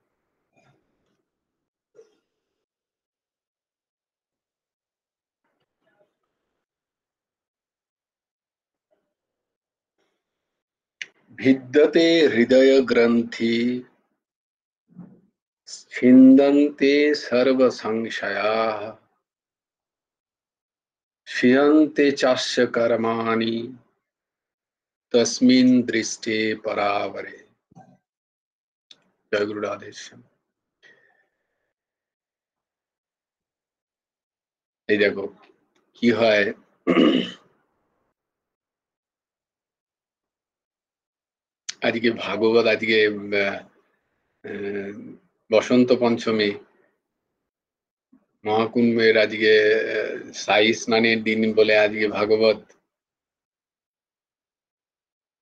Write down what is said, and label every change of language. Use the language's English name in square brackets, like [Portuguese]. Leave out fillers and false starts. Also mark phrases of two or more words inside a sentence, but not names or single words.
[Sanskrit] भिद्यते हृदय ग्रंथि छिन्दन्ते सर्व संशयाः क्षीयन्ते चास्य कर्माणि तस्मिन् दृष्टे परावरे। जय गुरु राधेश्याम। [Bangla] এই দেখো কি হয়, আজকে ভাগবত, আজকে বসন্ত পঞ্চমী মহাকুম্ভের আজকে সাই স্নানের দিন বলে আজকে ভাগবত